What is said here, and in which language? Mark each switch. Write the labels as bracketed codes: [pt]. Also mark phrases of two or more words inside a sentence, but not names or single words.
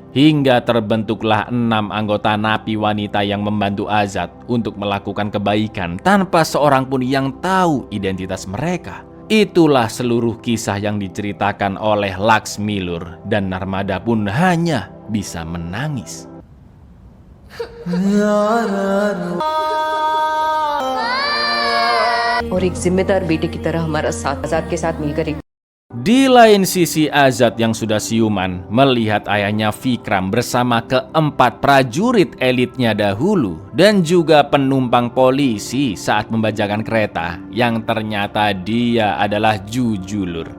[id] Hingga terbentuklah 6 anggota napi wanita yang membantu Azad untuk melakukan kebaikan tanpa seorang pun yang tahu identitas mereka. Itulah seluruh kisah yang diceritakan oleh Laksmilur, dan Narmada pun hanya bisa menangis. [hi] और एक जिम्मेदार बेटे की तरह हमारा साथ आजाद के साथ मिलकर एक [id] Di lain sisi, Azad yang sudah siuman melihat ayahnya Vikram bersama keempat prajurit elitnya dahulu dan juga penumpang polisi saat membajakan kereta yang ternyata dia adalah Jujulur.